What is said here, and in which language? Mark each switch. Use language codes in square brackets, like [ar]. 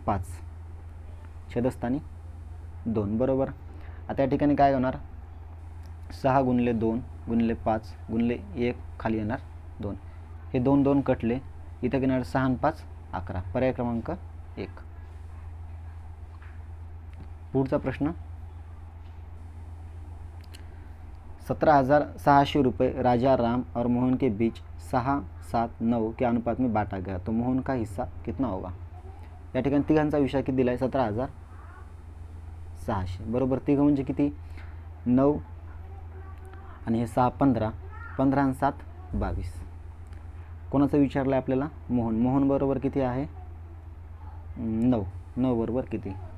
[mr] 5 छेदस्थानी 2. बरोबर, आता या ठिकाणी काय होणार? 6 गुणिले 2 गुणिले 5 गुणिले 1 खाली येणार 2, हे 2 2 कटले, इथं घेणार 6 आणि 5 11, पर्याय क्रमांक 1. [hi] पुढचा प्रश्न, 17,600 रुपये राजा राम और मोहन के बीच 6, 7, 9 के अनुपात में बांटा गया तो मोहन का हिस्सा कितना होगा. [mr] या ठिकाणी तिघांचा विषय किती दिला आहे, 17,600 बरोबर. तिघं म्हणजे किती, 9 आणि हे 6 15, 15 आणि 7 22. कोणाचं विचारलं आहे आपल्याला, मोहन बरोबर किती आहे, 9 बरोबर किती.